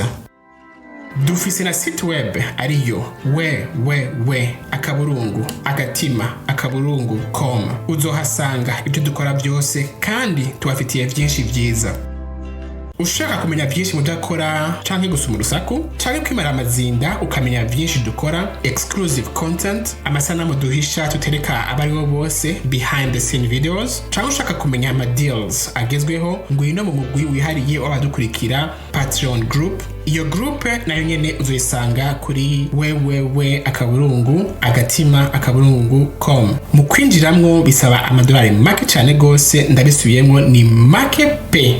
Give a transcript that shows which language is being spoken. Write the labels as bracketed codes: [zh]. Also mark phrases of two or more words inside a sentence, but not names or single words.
[rn] Dufise na site web ariyo agatima.com. Uzohasanga ibyo dukora byose kandi tubafitiye byinshi byiza. Ushaka kumenya byinshi mudakora canke gusoma urusaku canke kwimara amazinda ukamenya byinshi dukora, [en] exclusive content, [rn] amasanamu duhisha tutereka abari bo bose, [en] behind the scene videos, [rn] canke ushaka kumenya ama deals agezweho, ngwino mu mugwi wihariye w'abadukurikira Patreon group. Iyo group nayo nyene uzoyisanga kuri agatima.com. Mu kwinjiramwo bisaba amadolari make cyane gose, ndabisubiyemo ni make pe.